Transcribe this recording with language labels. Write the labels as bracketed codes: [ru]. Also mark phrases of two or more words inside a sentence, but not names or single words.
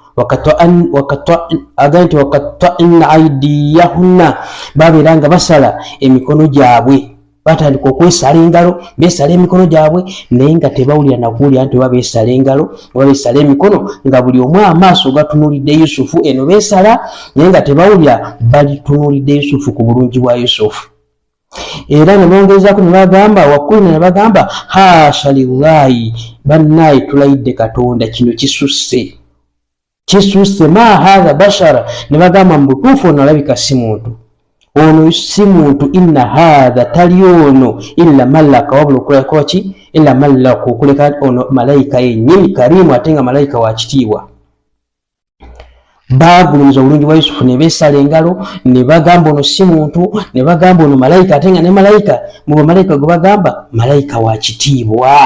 [ar] وقطعن أيديهن, [lg] babeera nga basala emikono gyabwe, batandika okwesala engalo, beesala emikono gyabwe, naye nga tebawulira nakuwulira nti oba beesala engalo oba beesala emikono, nga buli omu amaaso gatunuulidde Yusufu, eno beesala naye nga tebawulira, balitunuulidde Yusufu ku bulungi bwa Yusufu. Era ne bongezaako ne bagamba wakulina, ne bagamba [ar] حاش لله, [lg] bannaaye tulayidde Katonda, kino kisusse, [ar] ما هذا بشرا, [lg] ne bagamba mu butuufu ono alabika si muntu, ono si muntu, [ar] إن هذا, [lg] tali ono [ar] إلا ملك, [lg] wabula okuleka ki, [ar] إلا ملك, [lg] okuleka ono malayika yennyini, karimu, ate nga malayika wa kitiibwa. Bagulumiza obulungi bwa Yusufu, ne beesala engalo, ne bagamba ono si muntu, ne bagamba ono malayika, ate nga ne malayika mu bamalayika gwe bagamba malayika wa kitiibwa.